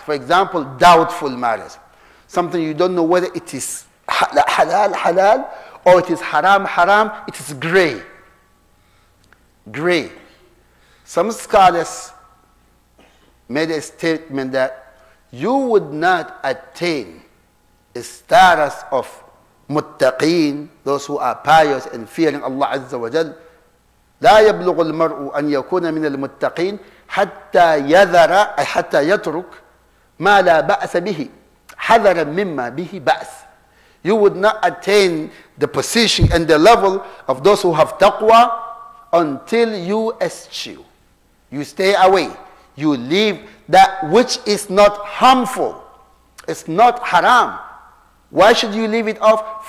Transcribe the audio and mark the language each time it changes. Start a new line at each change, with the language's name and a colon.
English: For example, doubtful matters. Something you don't know whether it is halal or it is haram. It is gray. Gray. Some scholars made a statement that you would not attain a status of muttaqeen, those who are pious and fearing Allah Azza wa Jal.
Arabic: لا يبلغ المرء أن يكون من المتقين حتى يترك ما لا بأس به. حذرا مما به بأس.
English: You would not attain the position and the level of those who have taqwa until you eschew. You stay away. You leave that which is not harmful. It's not haram. Why should you leave it off?